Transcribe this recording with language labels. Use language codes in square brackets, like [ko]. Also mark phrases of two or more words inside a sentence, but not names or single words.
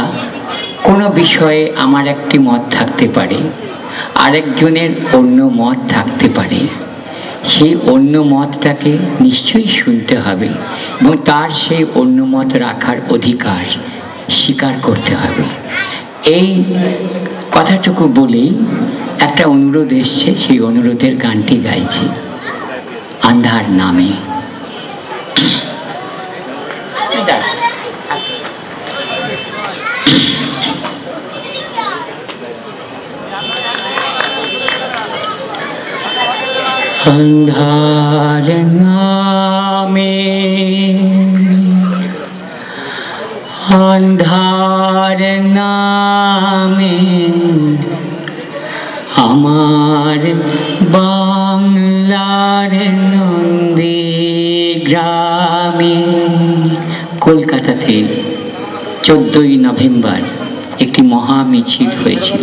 [bn] কোনো বিষয়ে আমার একটি মত থাকতে পারে, আরেকজনের অন্য মত থাকতে পারে, সেই অন্য মতটাকে নিশ্চয়ই শুনতে হবে এবং তার সেই অন্য মত রাখার অধিকার স্বীকার করতে হবে। এই কথাটুকু বলেই একটা অনুরোধ এসছে, সেই অনুরোধের গানটি গাইছি, আন্ধার নামে। আঁধার নামে আঁধার নামে আমার বাংলার নন্দী গ্রামে। কলকাতাতে 14ই নভেম্বর একটি মহা মিছিল হয়েছিল।